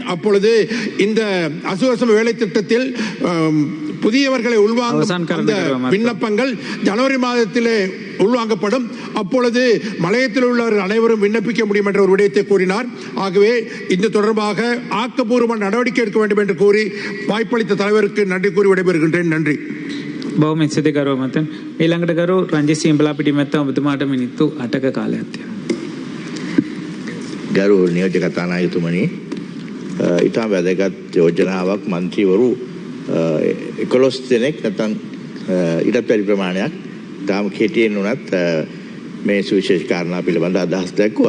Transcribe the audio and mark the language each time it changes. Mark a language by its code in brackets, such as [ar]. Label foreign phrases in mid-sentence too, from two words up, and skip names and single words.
[ta] அப்பொழுது இந்த அசுவசம வேலை திட்டத்தில் புதியவர்களை உள்வாங்க விண்ணப்பங்கள் ஜனவரி மாதத்திலே உள்வாங்கப்படும். அப்பொழுது மலையத்தில் உள்ளவர்கள் அனைவரும் விண்ணப்பிக்க முடியும் என்ற ஒரு விடயத்தை கூறினார். ஆகவே இந்த தொடர்பாக ஆக்கப்பூர்வமான நடவடிக்கை எடுக்க வேண்டும் என்று கூறி வாய்ப்பளித்த தலைவருக்கு நன்றி கூறி விடைபெறுகின்றேன். நன்றி. [si] බොහොම ස්තුතියි ගරු මතන්. ඊළඟට ගරු රංජිත් සියඹලා පිටිමැත්ත ඔබතුමාට මිනිත්තු 8ක කාලයක් තියෙනවා. ගරු නියෝජ්‍ය කතානායකතුමනි, ඊටම වැදගත් යෝජනාවක් මන්ත්‍රීවරු 11 දෙනෙක් නැත්නම් ඊටත් වැඩි ප්‍රමාණයක් තාම කෙටියෙන් උනත් මේ සුවිශේෂ කාරණා පිළිබඳ අදහස් දක්වුවා.